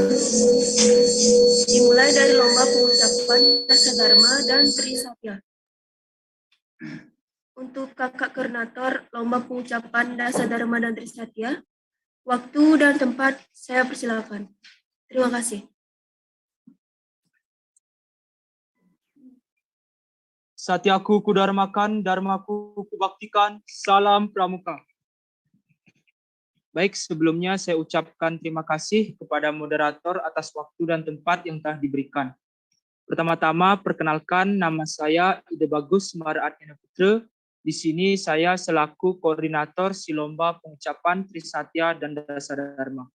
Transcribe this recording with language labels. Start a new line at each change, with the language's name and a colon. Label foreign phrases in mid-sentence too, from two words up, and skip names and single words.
Indonesian: Dimulai dari lomba pengucapan Dasa Dharma dan Trisatya. Untuk kakak koordinator lomba pengucapan Dasa Dharma dan Trisatya, waktu dan tempat saya persilakan. Terima kasih. Satyaku kudarmakan, dharmaku kubaktikan, salam pramuka. Baik, sebelumnya saya ucapkan terima kasih kepada moderator atas waktu dan tempat yang telah diberikan. Pertama-tama, perkenalkan nama saya Ide Bagus Maraat Putra. Di sini saya selaku koordinator si lomba pengucapan Trisatya dan Dasa Dharma.